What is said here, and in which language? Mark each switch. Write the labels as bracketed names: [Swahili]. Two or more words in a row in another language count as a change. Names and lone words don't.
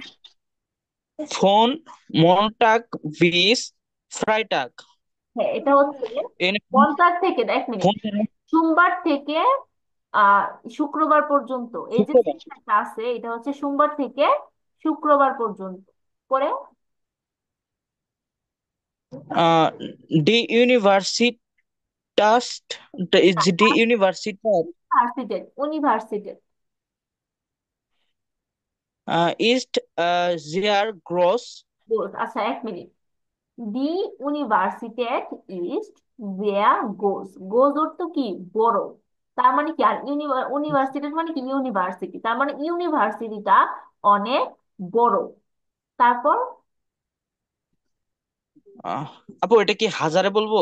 [German] Von Montag bis Freitag. [Bangla] হ্যাঁ, এটা হচ্ছে [German] In [Bangla] মঙ্গলবার থেকে, এক মিনিট, [German] von [Bangla] সোমবার থেকে আহ শুক্রবার পর্যন্ত। এই যে শুক্রবার। সেমিনারটা আছে এটা হচ্ছে সোমবার থেকে শুক্রবার পর্যন্ত। পরে [German] Uh, die Universität, die Universität [Bangla] ইউনিভার্সিটি [German] ist sehr groß. [Bangla] আচ্ছা, এক মিনিট। [German] die Universität ist sehr groß, groß [Bangla] অর্থ কি? বড়। তার মানে কি? আর ইউনিভার্সিটি মানে কি? ইউনিভার্সিটি, তার মানে ইউনিভার্সিটিটা অনেক বড়। তারপর আহ, আপু এটা কি হাজারে বলবো?